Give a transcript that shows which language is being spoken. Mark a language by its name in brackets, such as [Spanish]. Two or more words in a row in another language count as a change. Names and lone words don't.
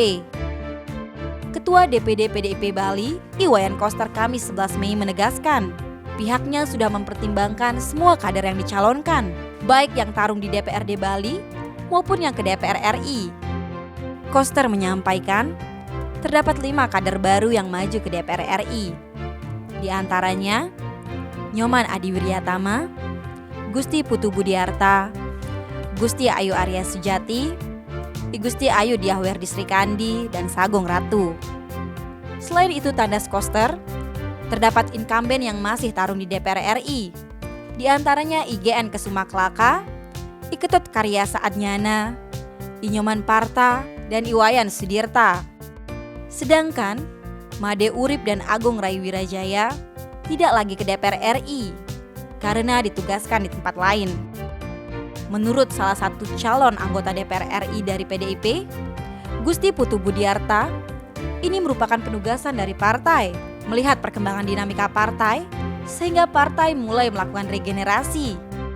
[Indonesian] Ketua DPD PDIP Bali, Iwayan Koster Kamis 11 Mei menegaskan, pihaknya sudah mempertimbangkan semua kader yang dicalonkan, baik yang tarung di DPRD Bali maupun yang ke DPR RI. Koster menyampaikan, terdapat 5 kader baru yang maju ke DPR RI. Di antaranya, Nyoman Adi Wiryatama, Gusti Putu Budiarta, Gusti Ayu Arya Sujati, Gusti Ayu Diahwerdi Srikandi, dan Sagong Ratu. Selain itu, tandas Koster, terdapat incumbent yang masih tarung di DPR RI. Di antaranya IGN Kesumaklaka, Iketut Karya Saadnyana, Inyoman Parta, dan Iwayan Sudirta. Sedangkan Made Urip dan Agung Rai Wirajaya tidak lagi ke DPR RI karena ditugaskan di tempat lain. Menurut salah satu calon anggota DPR RI dari PDIP, Gusti Putu Budiarta, ini merupakan penugasan dari partai melihat perkembangan dinamika partai sehingga partai mulai melakukan regenerasi.